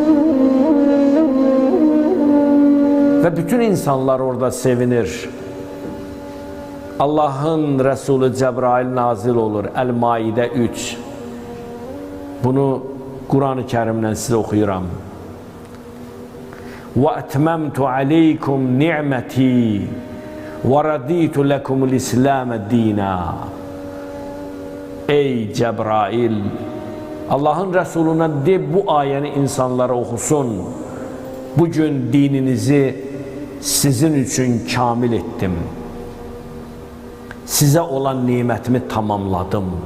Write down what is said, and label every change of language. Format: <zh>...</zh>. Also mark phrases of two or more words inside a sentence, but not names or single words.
<az>Və bütün insanlar orada sevinir. Allahın Rəsulü Cəbrail nazil olur. Əl-Maidə 3. Bunu Quran-ı Kərimdən sizə oxuyuram.</az> <ar>وَأَتْمَمْتُ عَلَيْكُمْ نِعْمَتِي وَرَدِيتُ لَكُمُ الْإِسْلَامَ دِينًا.</ar> <az>Ey Cəbrail! Allahın Rəsuluna de, bu ayəni insanlara oxusun. Bugün dininizi sizin üçün kamil etdim. Sizə olan nimətimi tamamladım.</az>